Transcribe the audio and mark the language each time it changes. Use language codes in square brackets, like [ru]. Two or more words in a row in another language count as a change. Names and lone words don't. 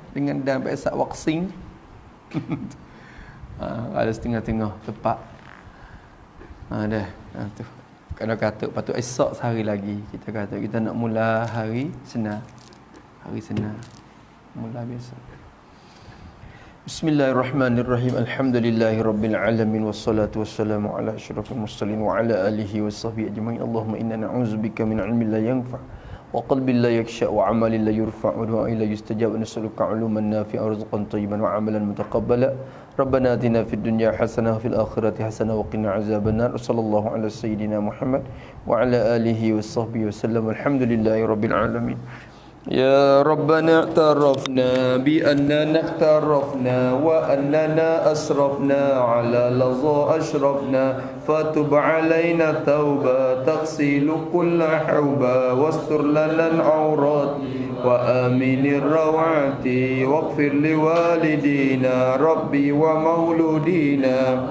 [ms] Dengan dang biasa waxing. Ada setengah-tengah tepat. Dah. Tu. Kalau kata patut esok sehari lagi. Kita kata kita nak mula hari senang. Hari senang. Mula biasa. [ar] بسم الله الرحمن الرحيم. الحمد لله رب العالمين والصلاة والسلام على أشرف المرسلين وعلى آله وصحبه أجمعين. اللهم إنا نعوذ بك من علم لا ينفع وقلب لا يخشع وعمل لا يرفع ودعاء لا يستجاب ونسألك علوما نافعة ورزقا طيبا وعملا متقبلا. ربنا آتنا في الدنيا حسنة وفي الآخرة حسنة وقنا عذاب النار. صلى الله على سيدنا محمد وعلى آله وصحبه وسلم. الحمد لله رب العالمين. يا ربنا اعترفنا بأننا اخترفنا وأننا أسرفنا على لظى أشرفنا فتب علينا توبة تغسل كل حوبة واستر لنا العورات وآمن الروعات واغفر لوالدينا ربي ومولودينا